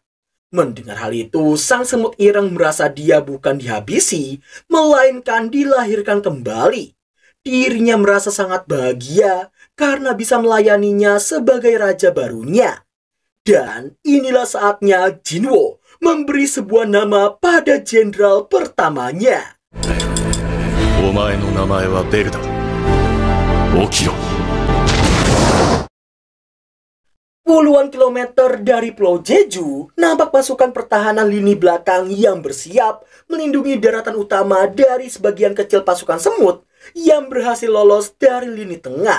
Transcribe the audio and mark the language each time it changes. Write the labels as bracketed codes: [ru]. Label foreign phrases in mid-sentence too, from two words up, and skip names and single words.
[id] Mendengar hal itu, sang semut ireng merasa dia bukan dihabisi, melainkan dilahirkan kembali. Dirinya merasa sangat bahagia karena bisa melayaninya sebagai raja barunya. Dan inilah saatnya Jinwo memberi sebuah nama pada jenderal pertamanya. [ja] お前の名前はBellだ. Okiro. [id] Puluhan kilometer dari Pulau Jeju, nampak pasukan pertahanan lini belakang yang bersiap melindungi daratan utama dari sebagian kecil pasukan semut yang berhasil lolos dari lini tengah.